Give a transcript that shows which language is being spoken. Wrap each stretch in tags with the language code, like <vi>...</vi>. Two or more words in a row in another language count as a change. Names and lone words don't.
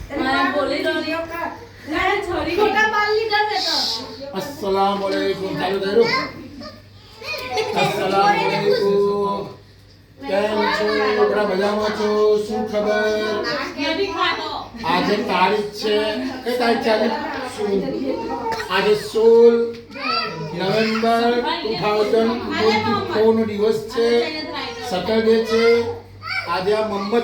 <ar>السلام عليكم</ar> <gu>ચાલુ કર્યું</gu> <ar>السلام عليكم</ar> <gu>કેમ છો બધા મજામાં છો શું ખબર આજે તારીખ છે કઈ તારીખ છે આજે 16 નવેમ્બર 2024 નો દિવસ છે સેટરડે છે આજે આ મોહમ્મદ</gu>